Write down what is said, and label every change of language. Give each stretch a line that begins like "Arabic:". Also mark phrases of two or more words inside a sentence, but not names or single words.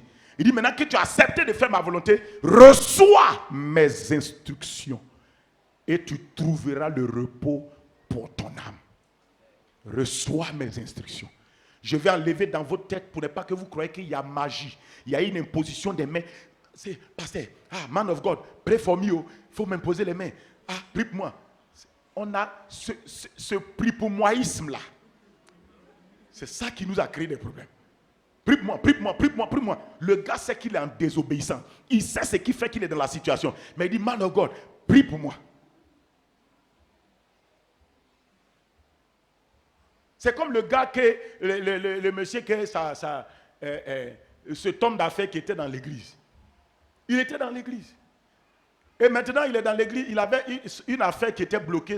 French: Il dit, maintenant que tu as accepté de faire ma volonté, reçois mes instructions. Et tu trouveras le repos pour ton âme. Reçois mes instructions. Je vais enlever dans votre tête pour ne pas que vous croyez qu'il y a magie. Il y a une imposition des mains. C'est, pasteur,
English: man of God, pray for me.
French: Il faut m'imposer les mains. Prie pour moi. On a ce prie pour moisme-là. C'est ça qui nous a créé des problèmes. Prie pour moi, prie pour moi, prie pour moi, prie pour moi. Le gars sait qu'il est en désobéissant. Il sait ce qui fait qu'il est dans la situation. Mais il dit,
English: man of God,
French: prie pour moi. C'est comme le gars que, le monsieur que cet homme d'affaires qui était dans l'église. Il était dans l'église. Et maintenant, il est dans l'église. Il avait une affaire qui était bloquée.